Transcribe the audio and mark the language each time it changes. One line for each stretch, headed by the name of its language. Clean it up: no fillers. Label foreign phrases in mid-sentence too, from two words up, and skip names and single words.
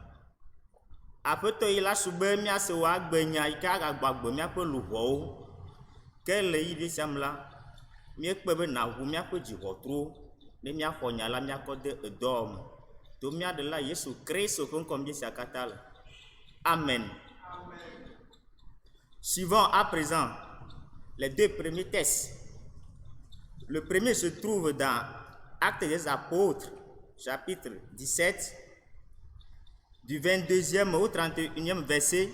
Ewe: Aƒetɔ yi la su be míase wò agbenya yi ke agagbɔ agbe míaƒe luʋɔwo. Ke le ɣeyiɖiɖi sia me la, míekpe be nàʋu míaƒe dziʋɔtruwo ne míaxɔ nya la míakɔ de edɔwɔme. To míaɖela Yesu Kristo ƒe ŋkɔ míesia katã le. Amen.
French: Suivons à présent les deux premiers textes. Le premier se trouve dans Actes des Apôtres, chapitre 17, du 22e au 31e verset.